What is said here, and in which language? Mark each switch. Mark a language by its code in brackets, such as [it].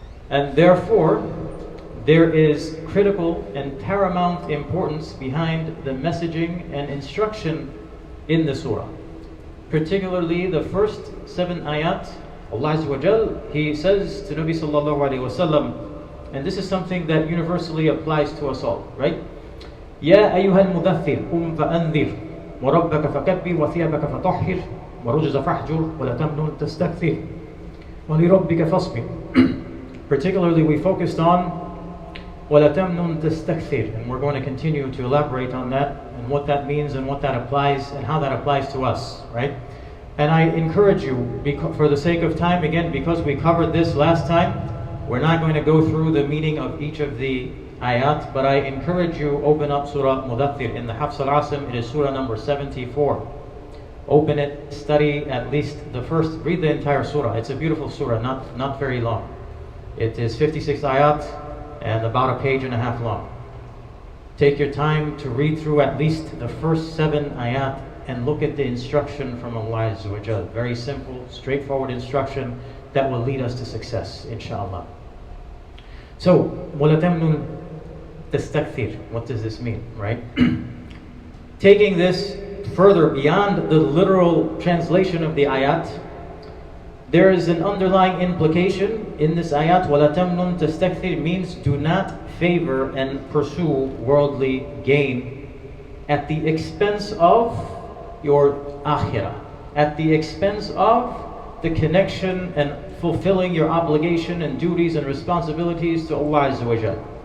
[en] And therefore, there is critical and paramount importance behind the messaging and instruction in the surah. Particularly the first 7 ayat, Allah Azza wa Jal, He says to Nabi sallallahu alayhi wa sallam, and this is something that universally applies to us all, right? [ar] يا أيها المدثر قم فأنذر وربك فكبر وثيابك فطهر ورجز فاهجر ولا تمنن تستكثر ولربك فاصبر. [en] Particularly, we focused on [ar] وَلَا تَمْنُنْ تَسْتَكْثِرْ, [en] and we're going to continue to elaborate on that and what that means and what that applies and how that applies to us, right? And I encourage you, for the sake of time, again, because we covered this last time, we're not going to go through the meaning of each of the ayat, but I encourage you, open up Surah Al-Muddathir in the Hafs al-Asim. It is Surah number 74. Open it, study at least the first, read the entire surah. It's a beautiful surah, not very long. It is 56 ayat and about a page and a half long. Take your time to read through at least the first 7 ayat and look at the instruction from Allah Azza wa Jal. Very simple, straightforward instruction that will lead us to success, inshallah. [ar] So, وَلَا تَمْنُنْ تَسْتَكْثِرْ. [en] What does this mean, right? Taking this further beyond the literal translation of the ayat, there is an underlying implication in this ayat. [ar] وَلَا تَمْنُنْ تَسْتَكْثِرْ [en] means do not favor and pursue worldly gain at the expense of your akhirah, at the expense of the connection and fulfilling your obligation and duties and responsibilities to Allah Azza wa Jal.